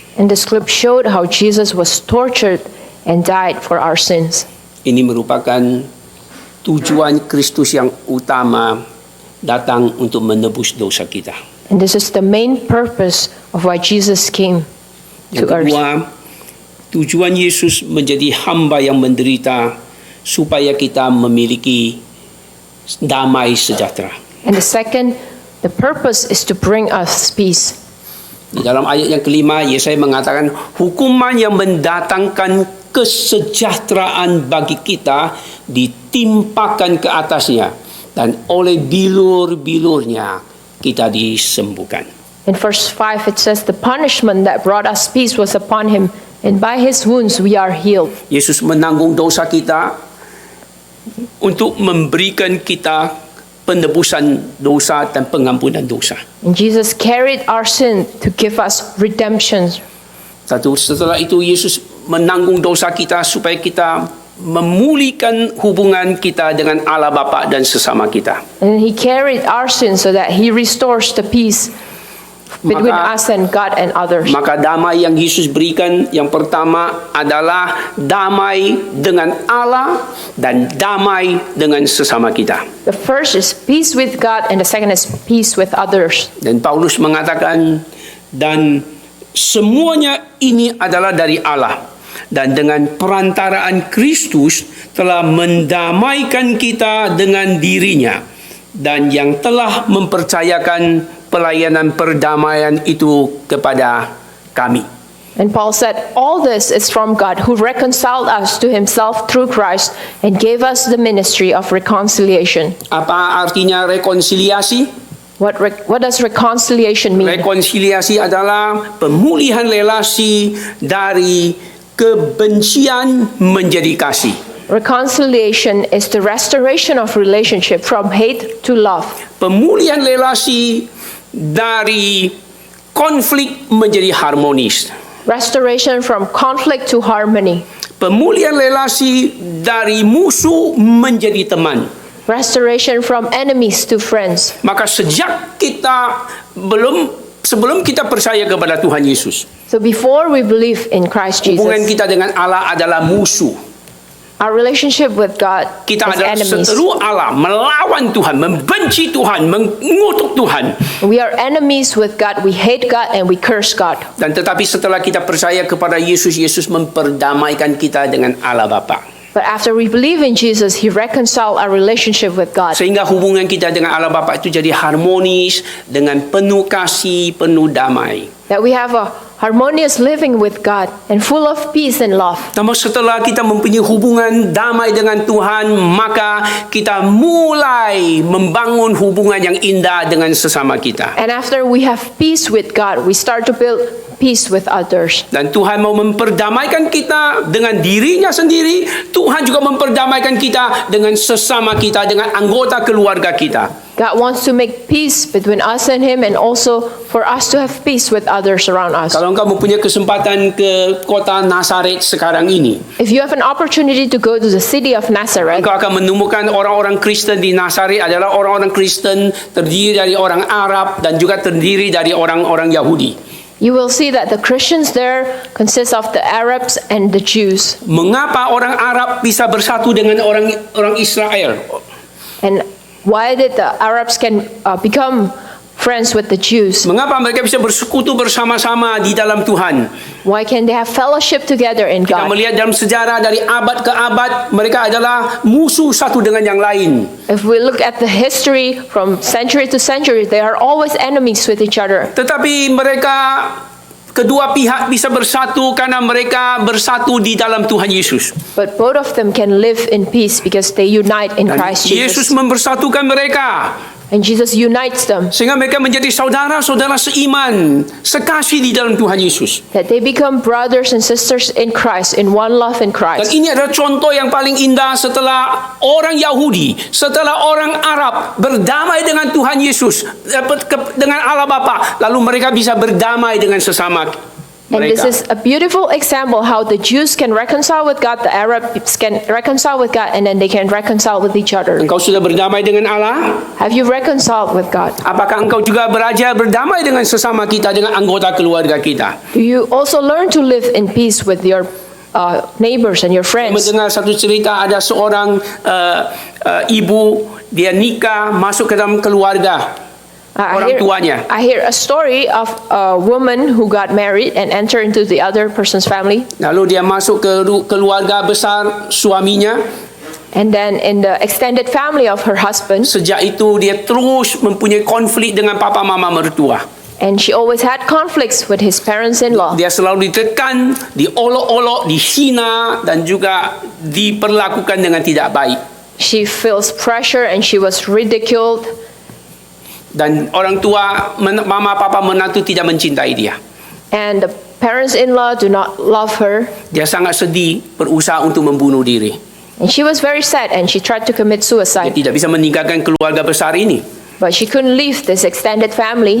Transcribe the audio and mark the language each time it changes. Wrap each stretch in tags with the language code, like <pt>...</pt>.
<en>And this clip showed how Jesus was tortured and died for our sins.</en> <id>Ini merupakan tujuan Kristus yang utama datang untuk menebus dosa kita.</id> <en>And this is the main purpose of why Jesus came to</en> <id>Yang</id> <en>earth.</en> <id>kedua, tujuan Yesus menjadi hamba yang menderita supaya kita memiliki damai sejahtera.</id> <en>And the second, the purpose is to bring us peace.</en> <id>Di dalam ayat yang kelima, Yesaya mengatakan hukuman yang mendatangkan kesejahteraan bagi kita ditimpakan ke atasnya dan oleh bilur-bilurnya kita disembuhkan.</id> <en>In verse 5 it says, the punishment that brought us peace was upon him, and by his wounds we are healed.</en> <id>Yesus menanggung dosa kita untuk memberikan kita penebusan dosa dan pengampunan dosa.</id> <en>And Jesus carried our sin to give us redemption.</en> <id>Setelah itu Yesus menanggung dosa kita supaya kita memulihkan hubungan kita dengan Allah Bapa dan sesama kita.</id> <en>And he carried our sin so that he restores the peace between us and God and others.</en> <id>Maka damai yang Yesus berikan yang pertama adalah damai dengan Allah dan damai dengan sesama kita.</id> <en>The first is peace with God, and the second is peace with others.</en> <id>Dan Paulus mengatakan, dan semuanya ini adalah dari Allah, dan dengan perantaraan Kristus telah mendamaikan kita dengan dirinya, dan yang telah mempercayakan pelayanan perdamaian itu kepada kami.</id> <en>And Paul said, all this is from God, who reconciled us to himself through Christ and gave us the ministry of reconciliation.</en> <id>Apa artinya rekonsiliasi?</id> <en>What does reconciliation mean?</en> <id>Rekonsiliasi adalah pemulihan relasi dari kebencian menjadi kasih.</id> <en>Reconciliation is the restoration of relationship from hate to love.</en> <id>Pemulihan relasi dari konflik menjadi harmonis.</id> <en>Restoration from conflict to harmony.</en> <id>Pemulihan relasi dari musuh menjadi teman.</id> <en>Restoration from enemies to friends.</en> <id>Maka sejak kita sebelum kita percaya kepada Tuhan Yesus,</id> <en>So before we believe in Christ</en> <id>hubungan</id> <en>Jesus,</en> <id>kita dengan Allah adalah musuh.</id> <en>our relationship with God</en> <id>Kita</id> <en>is</en> <id>adalah</id> <en>enemies.</en> <id>seteru Allah, melawan Tuhan, membenci Tuhan, mengutuk Tuhan.</id> <en>We are enemies with God. We hate God and we curse God.</en> <id>Dan tetapi setelah kita percaya kepada Yesus, Yesus memperdamaikan kita dengan Allah Bapa.</id> <en>But after we believe in Jesus, He reconciled our relationship with God.</en> <id>Sehingga hubungan kita dengan Allah Bapa itu jadi harmonis, dengan penuh kasih, penuh damai.</id> <en>That we have a harmonious living with God and full of peace and love.</en> <id>Namun setelah kita mempunyai hubungan damai dengan Tuhan, maka kita mulai membangun hubungan yang indah dengan sesama kita.</id> <en>And after we have peace with God, we start to build peace with others.</en> <id>Dan Tuhan mau memperdamaikan kita dengan dirinya sendiri. Tuhan juga memperdamaikan kita dengan sesama kita, dengan anggota keluarga kita.</id> <en>God wants to make peace between us and Him, and also for us to have peace with others around us.</en> <id>Kalau engkau mempunyai kesempatan ke kota Nazaret sekarang ini,</id> <en>If you have an opportunity to go to the city of Nazareth,</en> <id>engkau akan menemukan orang-orang Kristen di Nazaret adalah orang-orang Kristen terdiri dari orang Arab dan juga terdiri dari orang-orang Yahudi.</id> <en>you will see that the Christians there consist of the Arabs and the Jews.</en> <id>Mengapa orang Arab bisa bersatu dengan orang Israel?</id> <en>And why did the Arabs can become friends with the Jews?</en> <id>Mengapa mereka bisa bersekutu bersama-sama di dalam Tuhan?</id> <en>Why can they have fellowship together in</en> <id>Kita</id> <en>God?</en> <id>melihat dalam sejarah dari abad ke abad, mereka adalah musuh satu dengan yang lain.</id> <en>If we look at the history from century to century, they are always enemies with each other.</en> <id>Tetapi mereka kedua pihak bisa bersatu karena mereka bersatu di dalam Tuhan Yesus.</id> <en>But both of them can live in peace because they unite in</en> <id>Dan</id> <en>Christ</en> <id>Yesus</id> <en>Jesus.</en> <id>mempersatukan mereka</id> <en>And Jesus unites them,</en> <id>Sehingga mereka menjadi saudara-saudara seiman, sekasih di dalam Tuhan Yesus.</id> <en>that they become brothers and sisters in Christ, in one love in</en> <id>Dan</id> <en>Christ.</en> <id>ini adalah contoh yang paling indah setelah orang Yahudi, setelah orang Arab berdamai dengan Tuhan Yesus, dengan Allah Bapa, lalu mereka bisa berdamai dengan sesama</id> <en>And this</en> <id>mereka.</id> <en>is a beautiful example how the Jews can reconcile with God, the Arabs can reconcile with God, and then they can reconcile with each other.</en> <id>Engkau sudah berdamai dengan Allah?</id> <en>Have you reconciled with God?</en> <id>Apakah engkau juga belajar berdamai dengan sesama kita, dengan anggota keluarga kita?</id> <en>Do you also learn to live in peace with your neighbors and your friends?</en> <id>Mendengar satu cerita, ada seorang ibu, dia nikah masuk ke dalam keluarga orang tuanya.</id> <en>I hear a story of a woman who got married and entered into the other person's family.</en> <id>Lalu dia masuk ke keluarga besar suaminya.</id> <en>And then in the extended family of her husband,</en> <id>Sejak itu dia terus mempunyai konflik dengan papa mama mertua.</id> <en>and she always had conflicts with his parents-in-law.</en> <id>Dia selalu ditekan, diolok-olok, dihina dan juga diperlakukan dengan tidak baik.</id> <en>She feels pressure and she was ridiculed.</en> <id>Dan orang tua, mama papa menantu tidak mencintai dia.</id> <en>And the parents-in-law do not love her.</en> <id>Dia sangat sedih, berusaha untuk membunuh diri.</id> <en>And she was very sad and she tried to commit</en> <id>Dia</id> <en>suicide.</en> <id>tidak bisa meninggalkan keluarga besar ini.</id> <en>But she couldn't leave this extended family</en>